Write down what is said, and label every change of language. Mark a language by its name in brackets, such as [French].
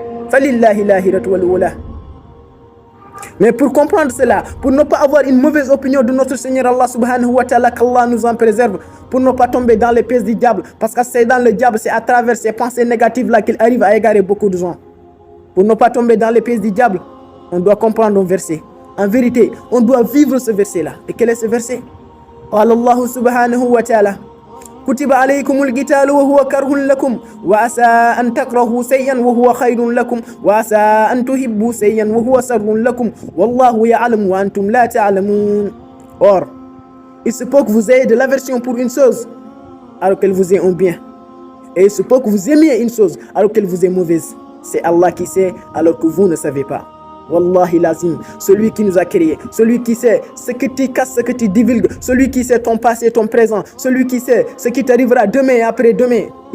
[Arabic] Falillahi lahiratu wal ula. [French] Mais pour comprendre cela, pour ne pas avoir une mauvaise opinion de notre Seigneur Allah subhanahu wa ta'ala, qu'Allah nous en préserve, pour ne pas tomber dans les pièges du diable, parce que c'est dans le diable, c'est à travers ces pensées négatives là qu'il arrive à égarer beaucoup de gens. Pour ne pas tomber dans les pièges du diable, on doit comprendre un verset. En vérité, on doit vivre ce verset là. Et quel est ce verset? [Arabic] قال الله سبحانه وتعالى كتب عليكم القتال وهو كره لكم وعسى أن تكرهوا شيئا وهو خير لكم وعسى أن تحبوا شيئا وهو شر لكم والله يعلم وأنتم لا تعلمون. [French] Or, il se peut que vous ayez de l'aversion pour une chose alors qu'elle vous est un bien. Et il se peut que vous aimiez une chose alors qu'elle vous est mauvaise. C'est Allah qui sait alors que vous ne savez pas. [Arabic] Wallahi lazim, [French] celui qui nous a créés, celui qui sait ce que tu casses, ce que tu divulgues, celui qui sait ton passé, ton présent, celui qui sait ce qui t'arrivera demain et après-demain.